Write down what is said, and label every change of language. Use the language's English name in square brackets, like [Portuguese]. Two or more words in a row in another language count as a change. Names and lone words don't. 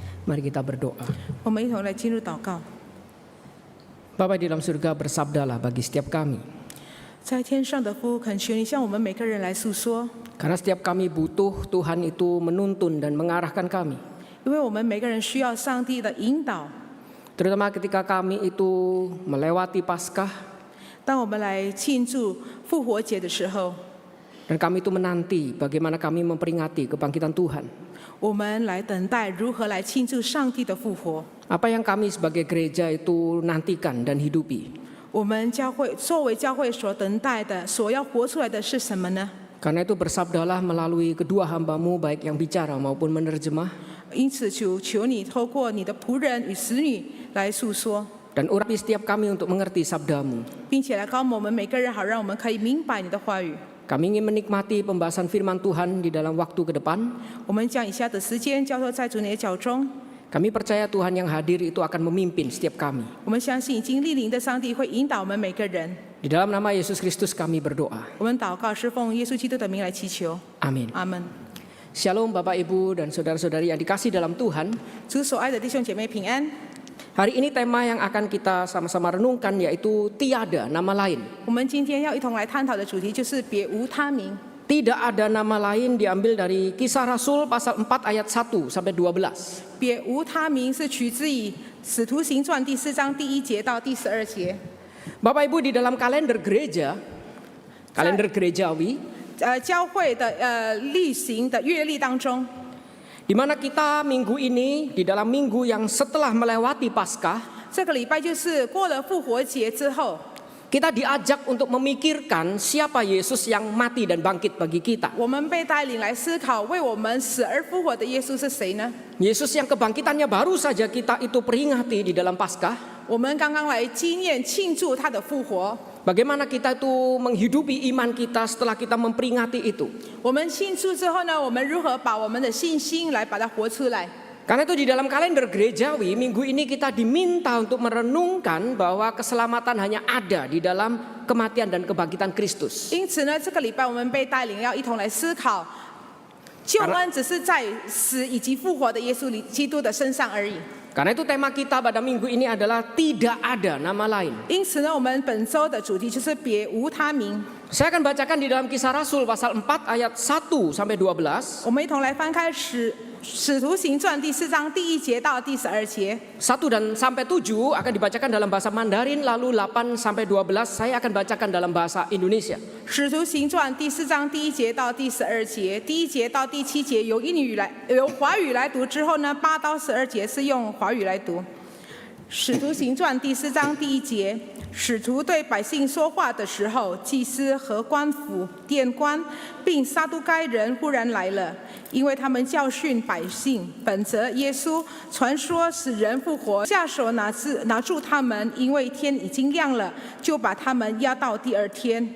[Indonesian] Mari kita berdoa. [Chinese] 我们一同来进入祷告。 [Indonesian] Bapa di dalam surga, bersabdalah bagi setiap kami. [Chinese] 在天上的父，恳求你向我们每个人来诉说， [Indonesian] Karena setiap kami butuh Tuhan itu menuntun dan mengarahkan kami. [Chinese] 因为我们每个人需要上帝的引导。 [Indonesian] Terutama ketika kami itu melewati Paskah [Chinese] 当我们来庆祝复活节的时候， [Indonesian] dan kami itu menanti bagaimana kami memperingati kebangkitan Tuhan. [Chinese] 我们来等待如何来庆祝上帝的复活。 [Indonesian] Apa yang kami sebagai gereja itu nantikan dan hidupi? [Chinese] 我们教会作为教会所等待的、所要活出来的是什么呢？ [Indonesian] Karena itu bersabdalah melalui kedua hamba-Mu baik yang bicara maupun menerjemah. [Chinese] 因此求你透过你的仆人与使女来诉说， [Indonesian] Dan urapi setiap kami untuk mengerti sabda-Mu. [Chinese] 并且来高摩我们每个人，好让我们可以明白你的话语。 [Indonesian] Kami ingin menikmati pembahasan firman Tuhan di dalam waktu ke depan. [Chinese] 我们将以下的时间交托在主你的脚中。 [Indonesian] Kami percaya Tuhan yang hadir itu akan memimpin setiap kami. [Chinese] 我们相信已经莅临的上帝会引导我们每个人。 [Indonesian] Di dalam nama Yesus Kristus kami berdoa. [Chinese] 我们祷告是奉耶稣基督的名来祈求， [Indonesian] Amin. [Chinese] 阿门。 [Indonesian] Shalom Bapak Ibu dan saudara-saudari yang dikasih dalam Tuhan. [Chinese] 主所爱的弟兄姐妹平安。 [Indonesian] Hari ini tema yang akan kita sama-sama renungkan yaitu tiada nama lain. [Chinese] 我们今天要一同来探讨的主题就是别无他名。 [Indonesian] Tidak ada nama lain diambil dari Kisah Rasul pasal 4 ayat 1 sampai 12. [Chinese] 别无他名是取自于使徒行传第4章第1节到第12节。 [Indonesian] Bapak Ibu, di dalam kalender gereja, kalender gerejawi, [Chinese] 教会的例行的月历当中， [Indonesian] di mana kita minggu ini di dalam minggu yang setelah melewati Paskah, [Chinese] 这个礼拜就是过了复活节之后， [Indonesian] kita diajak untuk memikirkan siapa Yesus yang mati dan bangkit bagi kita. [Chinese] 我们被带领来思考，为我们死而复活的耶稣是谁呢？ [Indonesian] Yesus yang kebangkitannya baru saja kita itu peringati di dalam Paskah. [Chinese] 我们刚刚来纪念庆祝他的复活。 [Indonesian] Bagaimana kita itu menghidupi iman kita setelah kita memperingati itu. [Chinese] 我们庆祝之后呢，我们如何把我们的信心来把它活出来？ [Indonesian] Karena itu di dalam kalender gerejawi minggu ini kita diminta untuk merenungkan bahwa keselamatan hanya ada di dalam kematian dan kebangkitan Kristus. [Chinese] 因此呢，这个礼拜我们被带领要一同来思考，救恩只是在死以及复活的耶稣基督的身上而已。 [Indonesian] Karena itu tema kita pada minggu ini adalah tidak ada nama lain. [Chinese] 因此呢，我们本周的主题就是别无他名。 [Indonesian] Saya akan bacakan di dalam Kisah Rasul pasal 4 ayat 1 sampai 12. [Chinese] 我们一同来翻开使徒行传第4章第1节到第12节。 [Indonesian] 1 dan sampai 7 akan dibacakan dalam bahasa Mandarin, lalu 8 sampai 12 saya akan bacakan dalam bahasa Indonesia. [Chinese] 使徒行传第4章第1节到第12节，第1节到第7节由华语来读，之后呢8到12节是用华语来读。使徒行传第4章第1节，使徒对百姓说话的时候，祭司和官府、殿官并撒都该人忽然来了，因为他们教训百姓，本着耶稣传说使人复活，下手拿住他们，因为天已经亮了，就把他们押到第2天。